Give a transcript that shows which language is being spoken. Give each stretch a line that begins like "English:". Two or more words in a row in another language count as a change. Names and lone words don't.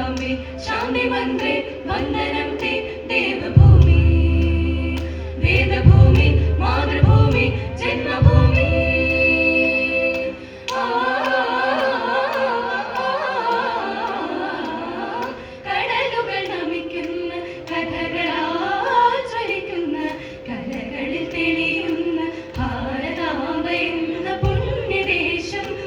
Sanskrit: शान्ति मन्त्रे वन्दनं ते देवभूमि वेदभूमि मातृभूमि जन्मभूमि
Malayalam: കടലുകൾ നമിക്കുന്ന കഥകളാചരിക്കുന്ന കലകളിൽ തെളിയുന്ന ഭാരതാംബ എന്ന പുണ്യദേശം